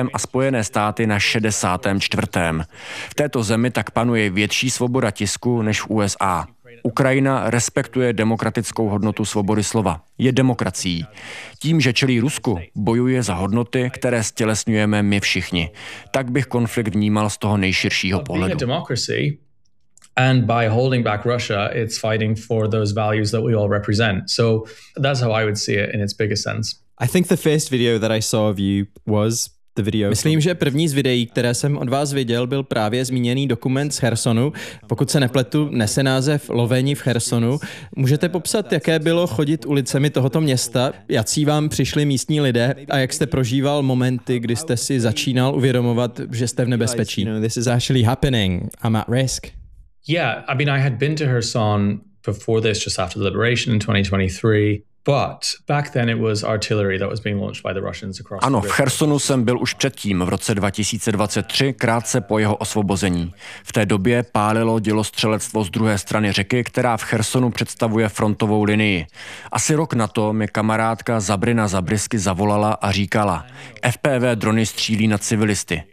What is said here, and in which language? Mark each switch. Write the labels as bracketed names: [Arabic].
[Czech] a Spojené státy na 64. V této zemi tak panuje větší svoboda tisku než v USA. Ukrajina respektuje demokratickou hodnotu svobody slova. Je demokracií. Tím, že čelí Rusku, bojuje za hodnoty, které stělesňujeme my všichni. Tak bych konflikt vnímal z toho nejširšího pohledu. [English] And by holding back Russia, it's fighting for those values that we all represent. So that's how I would see it in its biggest sense. I think the first video that I saw of you was the video. [Czech] Myslím, že první z videí, které jsem od vás viděl, byl právě zmíněný dokument z Chersonu. Pokud se nepletu, nese název Lovení v Chersonu. Můžete popsat, jaké bylo chodit ulicemi tohoto města, jací vám přišli místní lidé a jak jste prožíval momenty, kdy jste si začínal uvědomovat, že jste v nebezpečí? [English] You know, this is actually happening. I'm at risk. Yeah, I mean, I had been to Kherson before this, just after the liberation in 2023, but back then it was artillery that was being launched by the Russians across. [Czech] Ano, v Chersonu jsem byl už předtím, v roce 2023, krátce po jeho osvobození. V té době pálilo dělostřelectvo z druhé strany řeky, která v Chersonu představuje frontovou linii. Asi rok na to mi kamarádka Zabrina Zabrisky zavolala a říkala, FPV drony střílí na civilisty.